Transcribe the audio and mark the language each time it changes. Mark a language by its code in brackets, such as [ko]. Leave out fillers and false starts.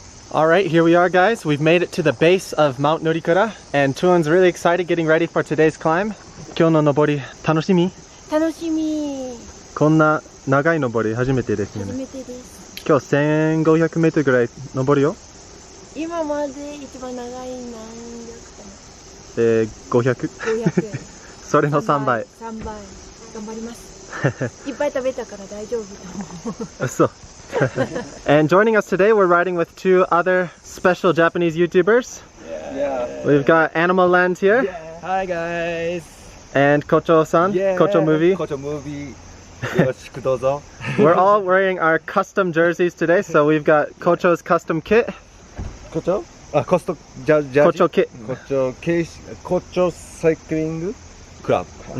[en] Alright, here we are, guys. We've made it to the base of Mount Norikura, and Thuong's really excited getting ready for today's climb. [ja] 今日の登り楽しみ？楽しみ。こんな長い登り初めてですね。初めてです。今日1500メートルぐらい登るよ。今まで一番長い何百か 500。 500。それの3倍。 3倍。頑張ります。いっぱい食べたから大丈夫。そう。 [en] And joining us today, we're riding with two other special Japanese YouTubers. Yeah. We've got Animal Land here. Yeah. Hi guys. And Kocho-san, Yeah. Kocho Movie. [ja] Kocho Movie. よろしくどうぞ. [en] We're all wearing our custom jerseys today, so we've got Kocho's custom kit. [ja] Kocho? あ、コストジャージ [en] Kocho kit. [ja] コチョサイクリングクラブ。